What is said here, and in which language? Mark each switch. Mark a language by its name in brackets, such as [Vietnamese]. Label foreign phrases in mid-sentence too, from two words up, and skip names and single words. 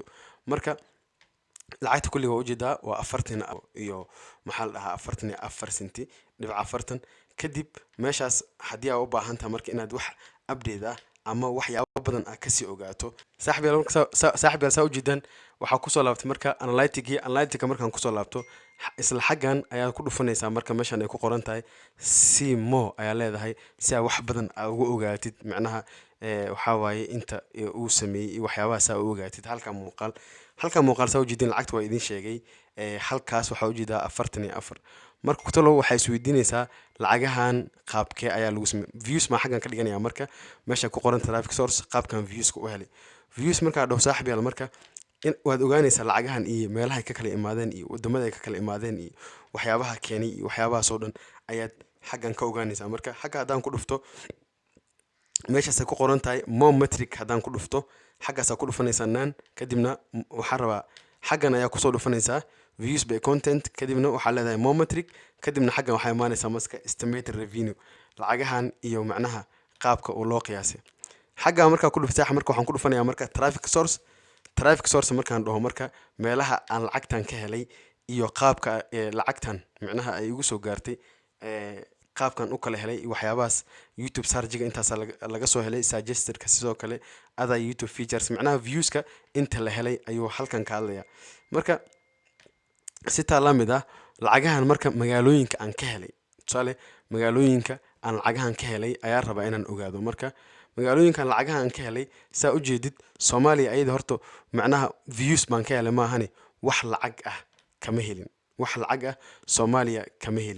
[Somali] marka lacagta kulliga waa ujeedaa waa 40 iyo maxaa la dhahaa 44 senti dhibic 40. kadib meeshaas haddii aad u baahan tahay marka inaad wax update ah ama waxyaabo badan aad kasii ogaato saaxiibayaal saa ujeedaan waxaa kusoo laabtay marka analytica markaan kusoo laabto isla xaggan ayaad ku dhufanaysaa. marka meeshan ay ku qoran tahay [English] see more [Somali] ayaa leedahay si aad wax badan aad uga ogaatid macnaha waxaa waaye inta uu sameeyey iyo waxyaabaha saa u ogaatid. halka muuqaal saa ujeedin lacagta waa idin sheegay. halkaas waxaa ujeedaa 44. marka kutalo waxaa isweydiinaysaa lacagahan qaabkee ayaa lagu sameeyay views ma xaggan ka dhiganaya. marka meesha ku qoran [English] traffic source [Somali] qaabkan viewska u helay views markaa dhaw saaxiibayaal marka waad ogaanaysaa lacagahan iyo meelaha ay ka kala imaadeen iyo wadamada ay ka kala imaadeen iyo waxyaabaha keenay iyo waxyaabahaas oo dhan ayaad xaggan ka ogaanaysaa. marka xagga haddaan ku dhufto meeshaas ay ku qoran tahay [English] more metric [Somali] haddaan ku dhufto xaggaasaa ku dhufanaysaa naan kadibna waxaa rabaa xaggan ayaa kusoo dhufanaysaa [English] views by content [Somali] kadibna waxaa leedahay [English] more metric [Somali] kadibna xaggan waxaa imaanaysaa maska [English] estimated revenue [Somali] lacagahan iyo macnaha qaabka uu loo qiyaasay. xagga markaa ku dhuftay marka waxaan ku dhufanayaa marka [English] traffic source [Somali] markaan dhaho marka meelaha aan lacagtan ka helay iyo qaabka lacagtan macnaha ay igu soo gaartay qaabkan u kala helay waxyaabahaas YouTube sarjiga intaas laga soo helay suggested-ka sidoo kale [English] other YouTube features [Somali] macnaha viewska inta la helay ayuu halkan ka hadlayaa. marka si taa la mid ah lacagahan marka magaalooyinka aan ka helay tusaale magaalooyinka aan lacagahan ka helay ayaa rabaa inaan ogaado. marka magaalooyinkan lacagahan ka helay saa u jeedid Soomaaliya ayada horto macnaha views baan ka helay maahane wax lacag ah kama helin wax lacag ah Soomaaliya kama helin.